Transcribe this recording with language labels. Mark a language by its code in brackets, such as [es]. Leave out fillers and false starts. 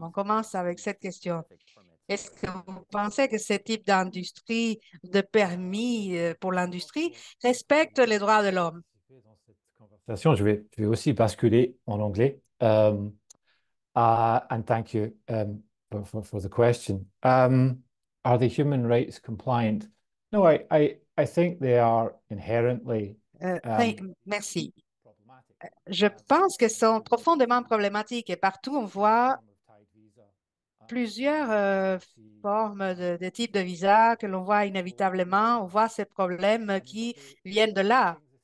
[fr] On commence avec cette question. Est-ce que vous pensez que ce type d'industrie, de permis pour l'industrie, respecte les droits de l'homme? Je vais aussi basculer en anglais. [en] And thank you for the question. Are the human rights compliant? No, I think they are inherently [fr] Merci. Je pense que sont profondément problématiques et partout on voit plusieurs formes de types de visa que l'on voit inévitablement. On voit ces problèmes qui viennent de là.